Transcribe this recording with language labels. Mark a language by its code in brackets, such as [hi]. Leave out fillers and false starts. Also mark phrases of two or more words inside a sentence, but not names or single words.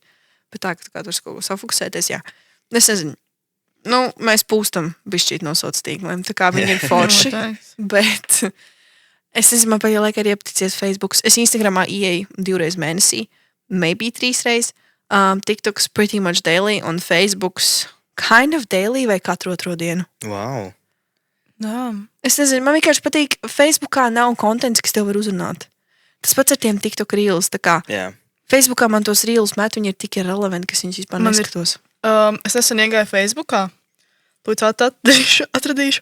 [lv] Bet tā, ka tur kaut ko safokusēties, jā. Es nezinu, nu, mēs pūstam bišķīt no sociāliem tīkliem, tā kā viņi ir forši, bet es nezinu, man pēdējā laikā ir iepaticies Facebooks. Es Instagramā ieeju 2 reizes mēnesī, maybe 3 reizes, TikToks [en] pretty much daily [lv] un Facebooks [en] kind of daily [lv] vai katru otro dienu. Wow. Jā. Es nezinu, man vienkārši patīk, Facebookā nav kontents, kas tev var uzrunāt. Tas pats ar tiem TikTok reels, tā kā Facebookā man tos reels met, viņi ir tik relevanti, kas viņus vispār neskatos. Es nesen iegāju Facebookā, atradīšu.